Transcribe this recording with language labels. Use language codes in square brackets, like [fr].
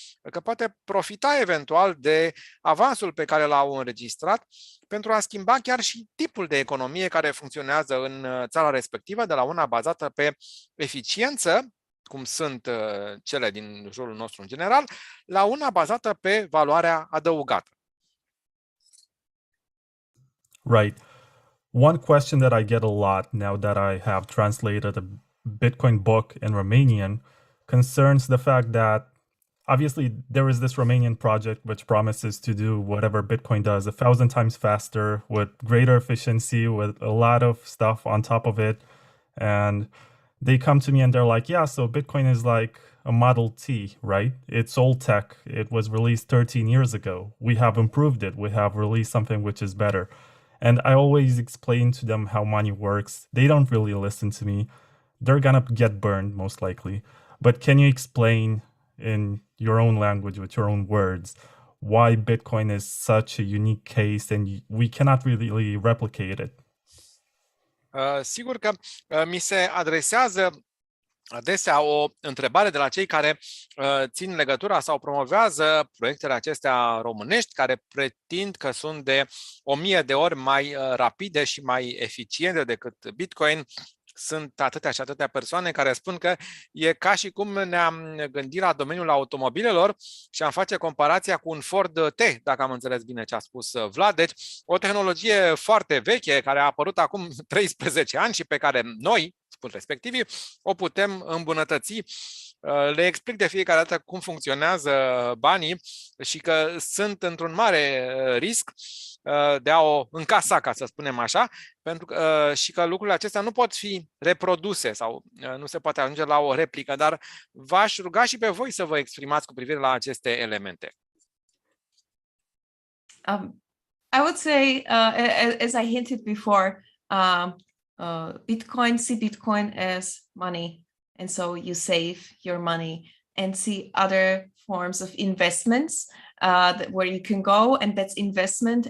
[ro] că poate profita eventual de avansul pe care l-au înregistrat pentru a schimba chiar și tipul de economie care funcționează în țara respectivă, de la una bazată pe eficiență, cum sunt cele din jurul nostru în general, la una bazată pe valoarea adăugată. [en] Right. One question that I get a lot now that I have translated a Bitcoin book in Romanian concerns the fact that obviously there is this Romanian project which promises to do whatever Bitcoin does 1,000 times faster with greater efficiency, with a lot of stuff on top of it. And they come to me and they're like, yeah, so Bitcoin is like a Model T, right? It's old tech. It was released 13 years ago. We have improved it. We have released something which is better. And I always explain to them how money works. They don't really listen to me. They're gonna get burned, most likely. But can you explain in your own language, with your own words, why Bitcoin is such a unique case and we cannot really replicate it? [ro] Sigur că mi se adresează adesea o întrebare de la cei care țin legătura sau promovează proiectele acestea românești, care pretind că sunt de 1000 de ori mai rapide și mai eficiente decât Bitcoin. Sunt atâtea și atâtea persoane care spun că e ca și cum ne-am gândit la domeniul automobilelor și am face comparația cu un Ford T, dacă am înțeles bine ce a spus Vlad. Deci o tehnologie foarte veche care a apărut acum 13 ani și pe care noi, spun respectivii, o putem îmbunătăți. Le explic de fiecare dată cum funcționează banii și că sunt într-un mare risc de a o încasa, ca să spunem așa, pentru că, și că lucrurile acestea nu pot fi reproduse sau nu se poate ajunge la o replică, dar v-aș ruga și pe voi să vă exprimați cu privire la aceste elemente. [en] I would say, as I hinted before, see Bitcoin as money. And so you save your money and see other forms of investments where you can go, and that's investment.